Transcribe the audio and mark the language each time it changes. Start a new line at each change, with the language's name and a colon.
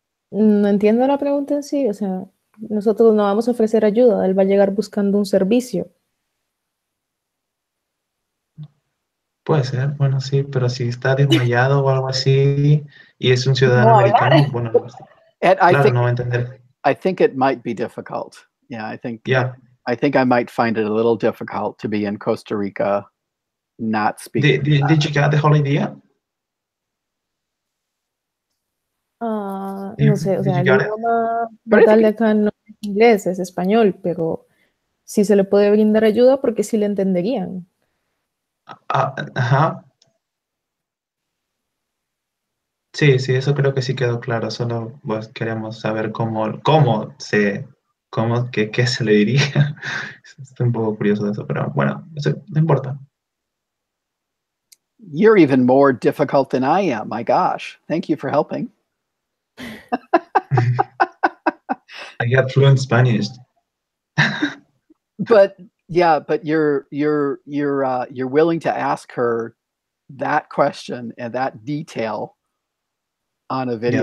Spanish: No entiendo la pregunta en sí, o sea, nosotros no vamos a ofrecer ayuda, él va a llegar buscando un servicio. Puede ser, bueno, sí, pero si está desmayado o algo así y es un ciudadano americano, bueno, claro, no va a entender.
English: I think it might be difficult. Yeah, I think I might find it a little difficult to be in Costa Rica not speaking. Did you get the whole idea?
Spanish: No sé, o sea, el idioma natal de acá no es inglés, es español, pero sí se le puede brindar ayuda porque sí le entenderían. Ajá. Sí, eso creo que sí quedó claro. Solo pues, queremos saber qué se le diría. Estoy un poco curioso de eso, pero bueno, eso no importa.
English: You're even more difficult than I am. My gosh, thank you for helping. I got fluent Spanish. But you're willing to ask her that question and that detail on a video.